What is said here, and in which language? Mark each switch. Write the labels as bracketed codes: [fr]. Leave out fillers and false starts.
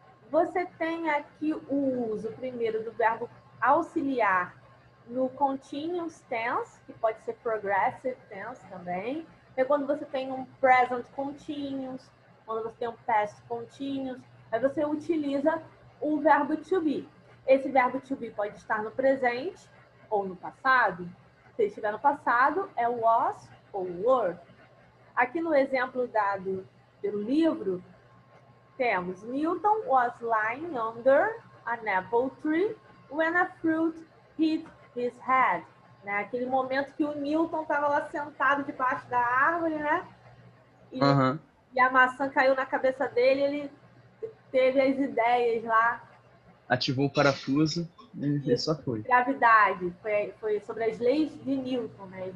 [pt] Você tem aqui o uso primeiro do verbo auxiliar no continuous tense, que pode ser progressive tense também. É quando você tem um present continuous, quando você tem um past continuous, aí você utiliza o verbo to be. Esse verbo to be pode estar no presente ou no passado. Se estiver no passado, é was ou were. Aqui no exemplo dado pelo livro, temos [en] Newton was lying under an apple tree when a fruit hit his head. [pt] Né? Aquele momento que o Newton estava lá sentado debaixo da árvore, né? E a maçã caiu na cabeça dele, ele teve as ideias lá. Ativou o parafuso e só foi. Gravidade, foi sobre as leis de Newton, né?